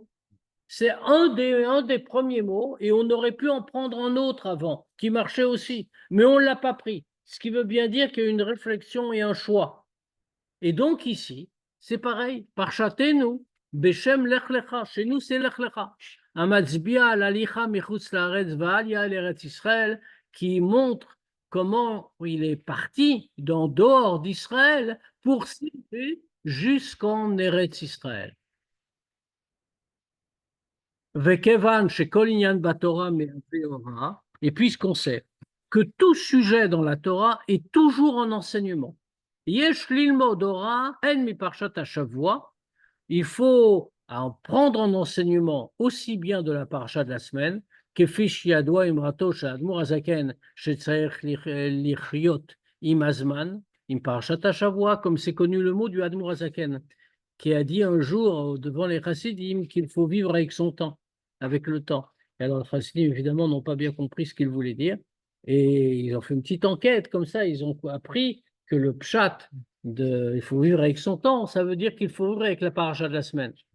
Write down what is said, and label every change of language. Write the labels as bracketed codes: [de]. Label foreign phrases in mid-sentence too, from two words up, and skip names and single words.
[fr] C'est un des premiers mots et on aurait pu en prendre un autre avant qui marchait aussi, mais on ne l'a pas pris. Ce qui veut bien dire qu'il y a une réflexion et un choix. Et donc ici, c'est pareil. [he] פרשתנו, בשם לך לך. [fr] Chez nous, c'est [he] Lech Lecha. המצביע להליכה מחוץ לארץ ועלייה לארץ ישראל, [fr] qui montre comment il est parti dehors d'Israël pour s'élever jusqu'en Eretz Israël. [he] וכיון שכל ענין בתורה מהוראה. [fr] Et puisqu'on sait que tout sujet dans la Torah est toujours un enseignement. [he] יש ללמוד הוראה גם מ פרשת השבוע. [fr] Il faut en prendre un enseignement aussi bien de la paracha de la semaine [he] כפי שידוע אמרתו שהאדמו"ר הזקן שצריך לחיות עם הזמן, עם פרשת השבוע, [fr] comme c'est connu le mot du [he] אדמו"ר הזקן, [fr] qui a dit un jour devant les chassidim qu'il faut vivre avec son temps, avec le temps. Et alors les chassidim évidemment n'ont pas bien compris ce qu'il voulait dire et ils ont fait une petite enquête comme ça, ils ont appris que le pshat il faut vivre avec son temps, ça veut dire qu'il faut vivre avec la paracha de la semaine.